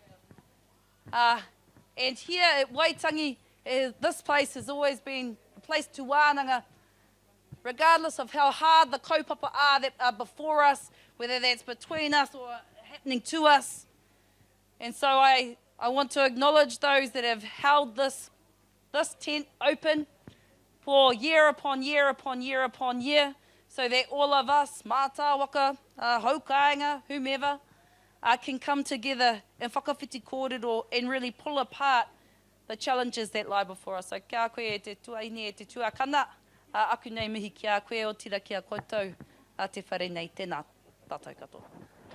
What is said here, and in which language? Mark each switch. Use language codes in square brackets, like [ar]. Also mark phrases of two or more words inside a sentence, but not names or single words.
[en] And here at Waitangi, this place has always been a place to wānanga, regardless of how hard the kaupapa are that are before us, whether that's between us or happening to us. And so I want to acknowledge those that have held this tent open for year upon year upon year upon year, so that all of us, [mi] mātāwaka, haukainga, [en] whomever, can come together and [mi] whakawhiti kōrero [en] and really pull apart the challenges that lie before us. [mi] So kia koe e te tuaine, e te tuakana, aku nei mihi kia koe o tira kia koutou, a te whare nei, tēnā tātou katoa.